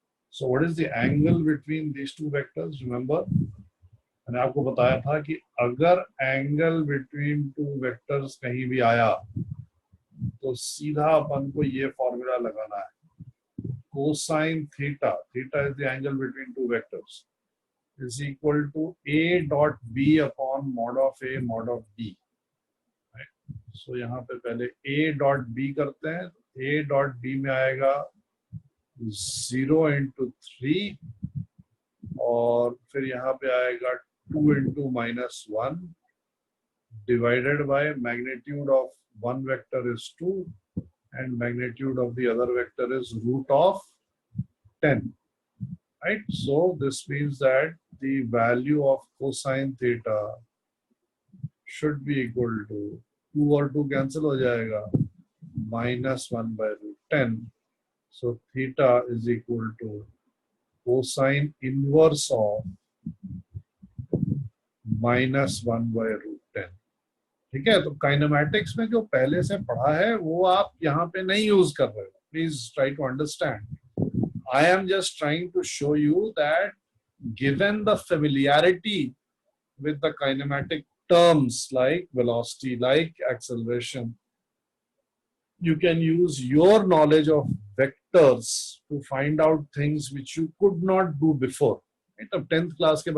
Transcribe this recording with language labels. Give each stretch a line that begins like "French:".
English: So what is the angle between these two vectors?
Hindi: Remember, मैंने आपको बताया था कि अगर एंगल बिटवीन टू वेक्टर्स कहीं भी आया तो सीधा अपन को ये फॉर्मूला लगाना है.
English: Cosine theta, theta is the angle between two vectors, is equal to a dot b upon mod of a mod of b.
Hindi: सो यहाँ पे पहले a डॉट b करते हैं.
English: a dot b
Hindi: में आएगा
English: 0 into 3
Hindi: और फिर यहाँ पे आएगा
English: 2 into -1 divided by magnitude of one vector is 2 and magnitude of the other vector is root of 10, right? So this means that the value of cosine theta should be equal to 2
Hindi: और 2 cancel हो जाएगा,
English: -1 by root 10. So theta is equal to cosine inverse of -1 by root 10.
Hindi: ठीक है, तो kinematics में जो पहले से पढ़ा है वो आप यहाँ पे नहीं यूज कर रहे हो.
English: Please try to understand. I am just trying to show you that given the familiarity with the kinematic terms like velocity, like acceleration, you can use your knowledge of vectors to find out things which you could not do before. Right?
Hindi: अब 10th class के